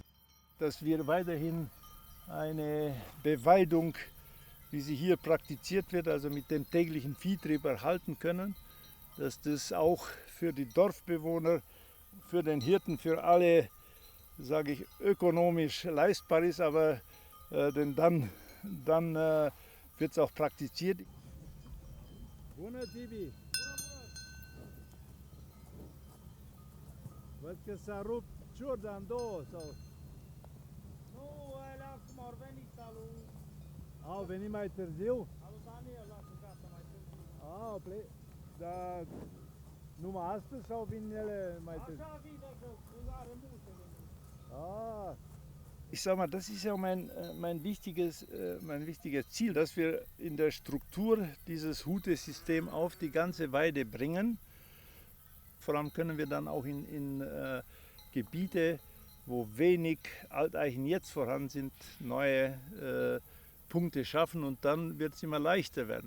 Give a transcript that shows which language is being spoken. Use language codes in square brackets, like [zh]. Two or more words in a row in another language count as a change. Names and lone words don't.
[de] Dass wir weiterhin eine Beweidung, wie sie hier praktiziert wird, also mit dem täglichen Viehtrieb erhalten können, dass das auch für die Dorfbewohner, für den Hirten, für alle, sage ich, ökonomisch leistbar ist, aber denn dann wird es auch praktiziert. [ro] Bună, Tibi! Văd că s-a rupt ciurda în două sau... Nu, alea cum au venit alu... Au venit mai târziu? Alu Daniel l-a gata mai târziu. Dar numai astăzi sau vin ele mai târziu? Așa vine că are multe de mult. [de] Ich sage mal, das ist ja mein wichtiges Ziel, dass wir in der Struktur dieses Hutesystem auf die ganze Weide bringen. Vor allem können wir dann auch in Gebiete, wo wenig Alteichen jetzt vorhanden sind, neue Punkte schaffen und dann wird es immer leichter werden.